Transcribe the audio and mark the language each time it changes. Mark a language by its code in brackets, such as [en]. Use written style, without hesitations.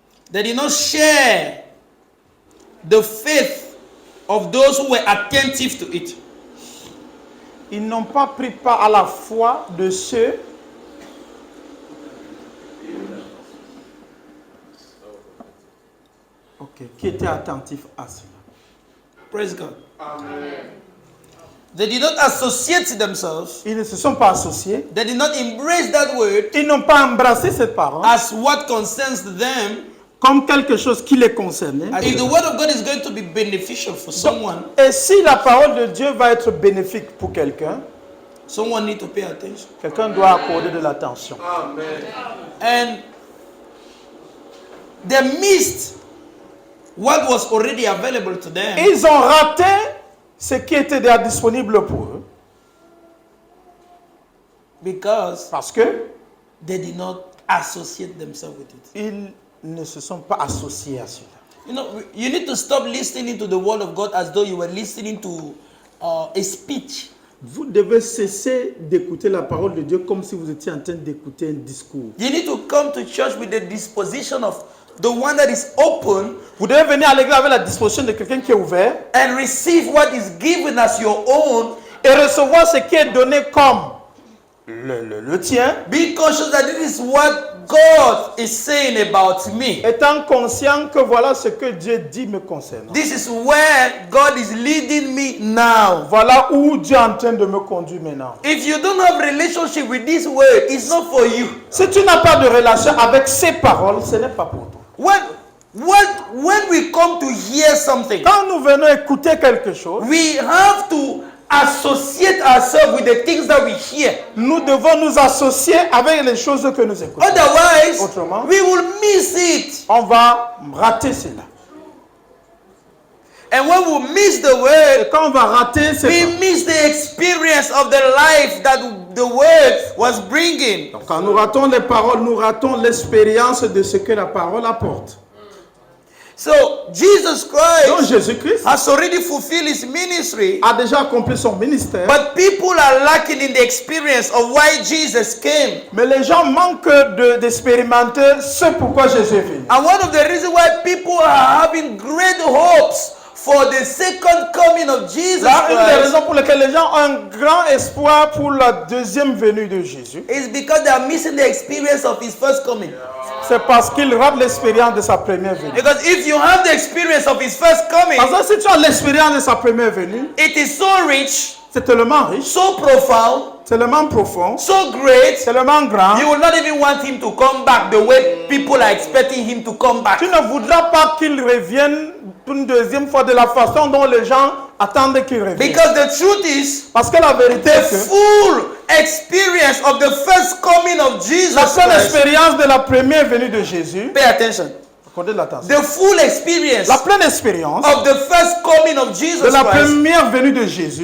[en] They did not share the faith of those who were attentive to it. [fr] Ils n'ont pas pris part à la foi de ceux qui étaient attentifs à cela. [en] Praise God. Amen. They did not associate themselves. [fr] Ils ne se sont pas associés. [en] They did not embrace that word [fr] Ils n'ont pas embrassé cette parole [en] as what concerns them. [fr] comme quelque chose qui les concernait. [en] If the word of God is going to be beneficial for someone, [fr] Et si la parole de Dieu va être bénéfique pour quelqu'un, [en] someone need to pay attention. [fr] quelqu'un doit accorder de l'attention. Amen. [en] And they missed what was already available to them [fr] Ils ont raté ce qui était déjà disponible pour eux [en] because [fr] parce que [en] they did not associate themselves with it. [fr] ils ne se sont pas associés à cela. [en] You know, you need to stop listening to the word of God as though you were listening to a speech. [fr] Vous devez cesser d'écouter la parole de Dieu comme si vous étiez en train d'écouter un discours. [en] You need to come to church with the disposition of the one that is open [fr] Vous devez venir à l'église avec la disposition de quelqu'un qui est ouvert [en] and receive what is given as your own [fr] et recevoir ce qui est donné comme le tien, [en] Be conscious that this is what God is saying about me. [fr] étant conscient que voilà ce que Dieu dit me concernant. [en] This is where God is leading me now. [fr] Voilà où Dieu est en train de me conduire maintenant. [en] If you don't have relationship with this word, it's not for you. [fr] Si tu n'as pas de relation avec ces paroles, ce n'est pas pour toi. [en] When we come to hear something, [fr] Quand nous venons écouter quelque chose, [en] we have to associate ourselves with the things that we hear. [fr] nous devons nous associer avec les choses que nous écoutons. [en] Otherwise, [fr] Autrement, [en] we will miss it. [fr] on va rater cela. [en] And when we miss the [fr] Et [en] word, [fr] quand on va rater [en] we [fr] cela, [en] miss the experience of the life that the word was bringing. [fr] quand nous ratons les paroles, nous ratons l'expérience de ce que la parole apporte. [en] So Jesus [fr] Donc [en] Christ [fr] Jésus-Christ [en] has already fulfilled his ministry, [fr] a déjà accompli son ministère, [en] but people are lacking in the experience of why Jesus came. [fr] mais les gens manquent d'expérimenter ce pourquoi Jésus est venu. [en] And one of the reasons why people are having great hopes for the second coming of Jesus [fr] Là, une des [en] Christ [fr] raisons pour lesquelles les gens ont un grand espoir pour la deuxième venue de Jésus, [en] is because they are missing the experience of his first coming. [fr] c'est parce qu'ils ratent l'expérience de sa première venue. [en] Because if you have the experience of his first coming, [fr] Parce que si tu as l'expérience de sa première venue, [en] it is so rich, [fr] c'est tellement riche, [en] so profound, [fr] tellement profond, [en] so great, [fr] tellement grand, [en] you will not even want him to come back the way people are expecting him to come back. [fr] tu ne voudras pas qu'il revienne une deuxième fois de la façon dont les gens attendent qu'il revienne. [en] Because the truth is, [fr] Parce que la vérité [en] the [fr] est que [en] full experience of the first coming of Jesus [fr] la seule [en] Christ, [fr] expérience de la première venue de Jésus, [en] pay attention, [fr] accordez l'attention, [en] the full experience [fr] la pleine expérience [en] of the first coming of [fr] de [en] Jesus [fr] la [en] Christ [fr] première venue de Jésus,